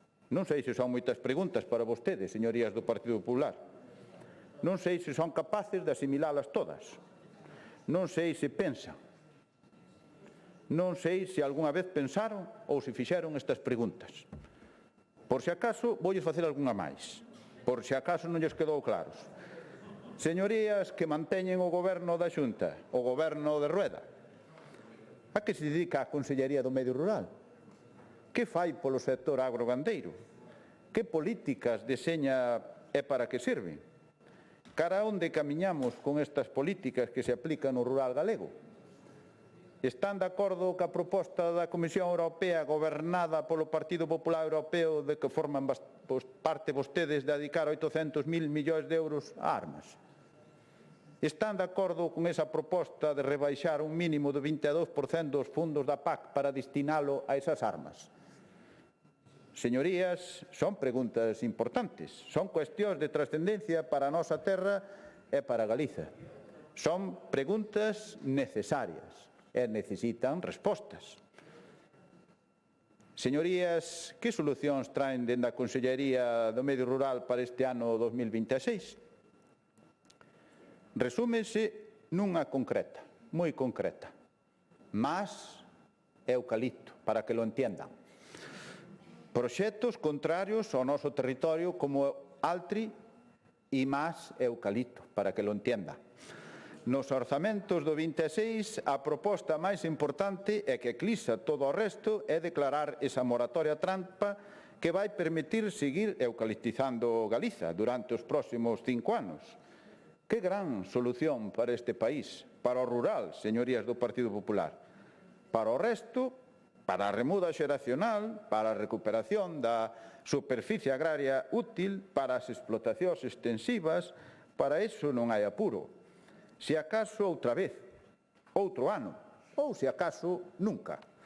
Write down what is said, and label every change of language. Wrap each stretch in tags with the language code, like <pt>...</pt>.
<gl>Non sei se son moitas preguntas para vostedes, señorías do Partido Popular. Non sei se son capaces de asimilalas todas. Non sei se pensan. Non sei se algunha vez pensaron ou se fixeron estas preguntas. Por se acaso, voulles facer algunha máis. Por se acaso non lles quedou claros. Señorías que manteñen o goberno da Xunta, o goberno de Rueda, a que se dedica a Consellería do Medio Rural? Que fai polo sector agrogandeiro? Que políticas deseña e para que serven? Cara onde camiñamos con estas políticas que se aplican no rural galego? Están de acordo ca proposta da Comisión Europea gobernada polo Partido Popular Europeo de que forman parte vostedes de dedicar 800.000 millóns de euros a armas? Están de acordo con esa proposta de rebaixar un mínimo de 22% dos fundos da PAC para destinalo a esas armas? Señorías, son preguntas importantes, son cuestións de trascendencia para a nosa terra e para Galiza. Son preguntas necesarias e necesitan respostas. Señorías, que solucións traen dende a Consellería do Medio Rural para este ano 2026? Resúmense nunha concreta, moi concreta.</gl> <es>Más eucalipto, para que lo entiendan.</es> <gl>Proxectos contrarios ao noso territorio como Altri e máis eucalipto,</gl> <es>para que lo entiendan.</es> <gl>Nos orzamentos do 26, a proposta máis importante e que eclipsa todo o resto é declarar esa moratoria trampa que vai permitir seguir eucaliptizando Galiza durante os próximos 5 anos. Que gran solución para este país, para o rural, señorías do Partido Popular. Para o resto, para a remuda xeracional, para a recuperación da superficie agraria útil, para as explotacións extensivas, para iso non hai apuro. Se acaso outra vez, outro ano, ou se acaso nunca.</gl>